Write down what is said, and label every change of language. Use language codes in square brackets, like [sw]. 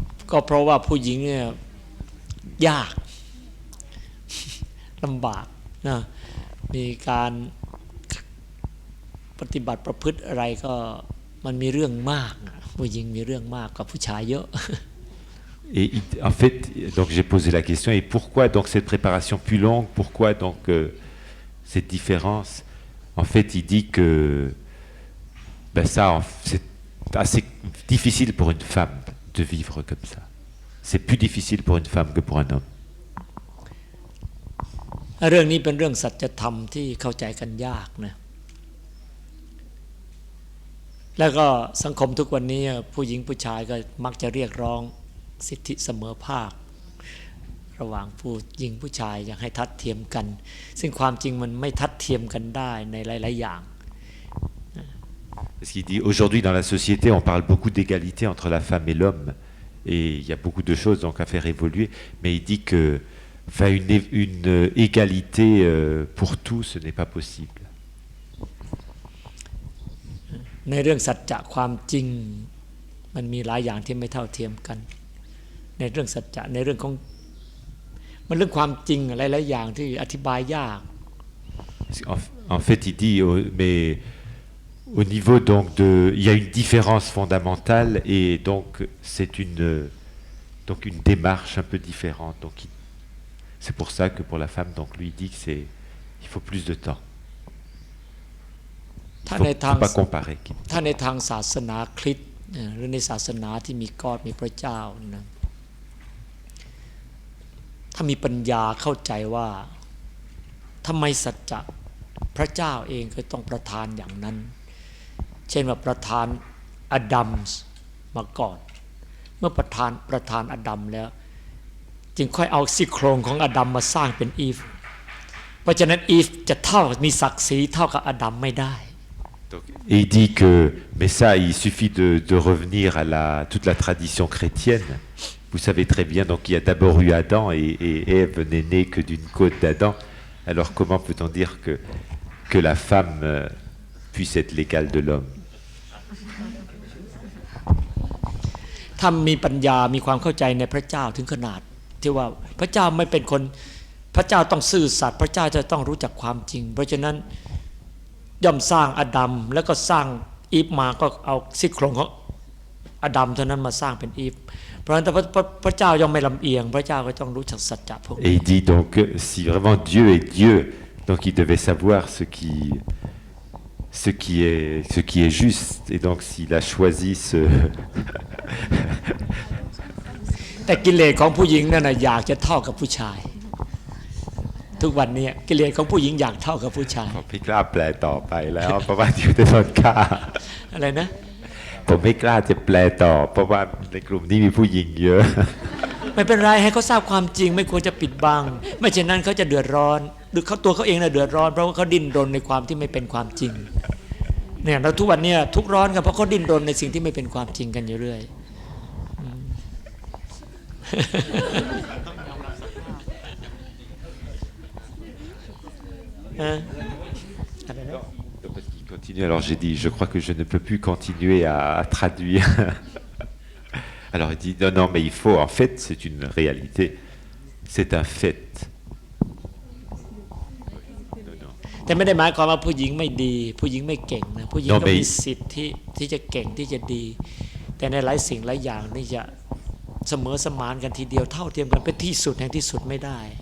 [th] ก็เพราะว่าผู้หญิงเนี่ยยากลำบากนะมีการปฏิบัติประพฤติอะไรก็มันมีเรื่องมากผู้หญิงมีเรื่องมากกว่าผู้ชายเยอะ [fr] Et en fait, donc j'ai posé la question, et pourquoi donc cette préparation plus longue, pourquoi donc cette différence? En fait, il dit que c'est assez difficile pour une femme de vivre comme ça. C'est plus difficile pour une femme que pour un homme. [th] เรื่องนี้เป็นเรื่องสัจธรรมที่เข้าใจกันยากนะแล้วก็สังคมทุกวันนี้ผู้หญิงผู้ชายก็มักจะเรียกร้องสิทธิเสมอภาคระหว่างผู้หญิงผู้ชายอยากให้ทัดเทียมกันซึ่งความจริงมันไม่ทัดเทียมกันได้ในหลายๆอย่าง [fr] Parce qu'il dit aujourd'hui dans la société on parle beaucoup d'égalité entre la femme et l'homme et il y a beaucoup de choses donc à faire évoluer, mais il dit que une égalité pour tous ce n'est pas possible. [th] ในเรื่องสัจจะความจริงมันมีหลายอย่างที่ไม่เท่าเทียมกันในเรื่องสัจจะในเรื่องของมันเรื่องความจริงอะไรหลายอย่างที่อธิบายยาก [fr] En fait, il dit, mais au niveau donc de, il y a une différence fondamentale et donc c'est donc une démarche un peu différente. Donc c'est pour ça que pour la femme, donc lui il dit que il faut plus de temps. Il ne faut pas comparer. [th] ถ้าในทางศาสนาคริสต์หรือในศาสนาที่มีกอดมีพระเจ้านะถ้ามีปัญญาเข้าใจว่าทำไมสัจจะพระเจ้าเองก็ต้องประทานอย่างนั้นเช่นว่าประทานอดัมมาก่อนเมื่อประทานอดัมแล้วจึงค่อยเอาซี่โครงของอดัมมาสร้างเป็นอีฟเพราะฉะนั้นอีฟจะเท่ามีศักดิ์ศรีเท่ากับอดัมไม่ได้ [fr] Et il dit que, mais ça, il suffit de revenir à toute la tradition chrétienne. Vous savez très bien, donc il y a d'abord eu Adam et Ève n'est née que d'une côte d'Adam. Alors comment peut-on dire que la femme puisse être l'égale de l'homme? [th] ถ้ามีปัญญามีความเข้าใจในพระเจ้าถึงขนาดที่ว่าพระเจ้าไม่เป็นคนพระเจ้าต้องซื่อสัตย์พระเจ้าจะต้องรู้จักความจริงเพราะฉะนั้นย่อมสร้างอดัมแล้วก็สร้างอีฟมาก็เอาซี่โครงของอดัมเท่านั้นมาสร้างเป็นอีฟเพราะฉะนั้นพระเจ้าย่อมไม่ลำเอียงพระเจ้าก็ต้องรู้จักสัจจะพวกนี้ [fr] Et il dit donc si vraiment Dieu est Dieu, donc il devait savoir ce qui est juste et donc s'il a choisi ce [th] แต่กิเลสของผู้หญิงนั่นน่ะอยากจะเท่ากับผู้ชายทุกวันนี้กิเลสของผู้หญิงอยากเท่ากับผู้ชาย ผมไม่กล้าแปลต่อไปแล้วเพราะว่าอยู่ในต้นกล้า อะไรนะ ผมไม่กล้าจะแปลต่อเพราะว่าในกลุ่มนี้มีผู้หญิงเยอะ ไม่เป็นไรให้เขาทราบความจริงไม่ควรจะปิดบังไม่เช่นนั้นเขาจะเดือดร้อนหรือเขาตัวเขาเองน่ะเดือดร้อนเพราะว่าเขาดิ้นรนในความที่ไม่เป็นความจริงเนี่ยเราทุกวันนี้ทุกร้อนกันเพราะเขาดิ้นรนในสิ่งที่ไม่เป็นความจริงกันอยู่เรื่อย [fr] Parce qu'il continue, alors j'ai dit, je crois que je ne peux plus continuer à traduire. Alors il dit, non, mais il faut, en fait, c'est une réalité, c'est un fait. [th] แต่ไม่ได้หมายความว่าผู้หญิงไม่ดีผู้หญิงไม่เก่งนะผู้หญิงก็มีสิทธิ์ที่จะเก่งที่จะดีแต่ในหลายสิ่งหลายอย่างนี่จะเสมอสมานกันทีเดียวเท่าเทียมกันเป็นที่สุดแห่งที่สุดไม่ได้